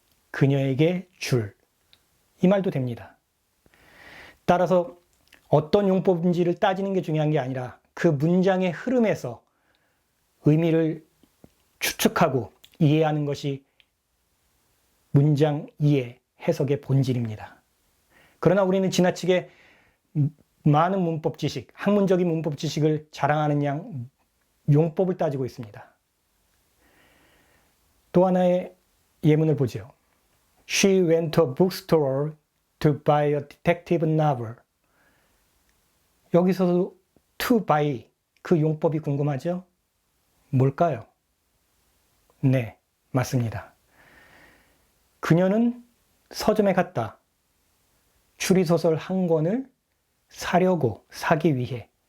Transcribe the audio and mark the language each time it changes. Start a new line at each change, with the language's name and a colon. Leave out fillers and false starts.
Korean: 그녀에게 줄. 이 말도 됩니다. 따라서 어떤 용법인지를 따지는 게 중요한 게 아니라 그 문장의 흐름에서 의미를 추측하고 이해하는 것이 문장 이해, 해석의 본질입니다. 그러나 우리는 지나치게 많은 문법 지식, 학문적인 문법 지식을 자랑하는 양 용법을 따지고 있습니다. 또 하나의 예문을 보죠.
English: She went to a bookstore to buy a detective novel.
Korean: 여기서도 to buy 그 용법이 궁금하죠? 뭘까요? 네, 맞습니다. 그녀는 서점에 갔다. 추리소설 한 권을 사려고, 사기 위해.